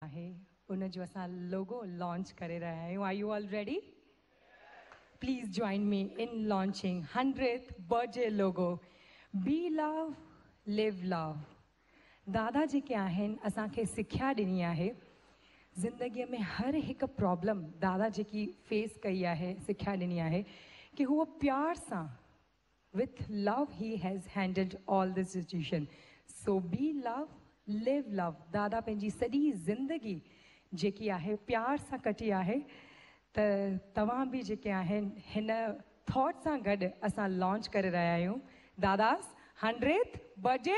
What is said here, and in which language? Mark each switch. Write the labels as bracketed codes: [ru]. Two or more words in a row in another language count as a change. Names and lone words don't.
[sd] आहे उन जो असां लोगो लॉन्च करे रहिया आहियूं. [en] are you all ready? Please join me in launching 100th birthday logo. Be love, live love. [sd] दादा जेके आहिनि असांखे सिख्या ॾिनी आहे ज़िंदगीअ में हर हिकु प्रॉब्लम दादा जेकी फेस कई आहे सिख्या ॾिनी आहे कि हूअ प्यार सां [en] with love he has handled all the situation. So be love, live love. [sd] दादा पंहिंजी सॼी ज़िंदगी जेकी आहे प्यार सां कटी आहे त तव्हां बि जेके आहिनि हिन थॉट सां गॾु असां लॉन्च करे रहिया आहियूं दादास [en] 100th birthday.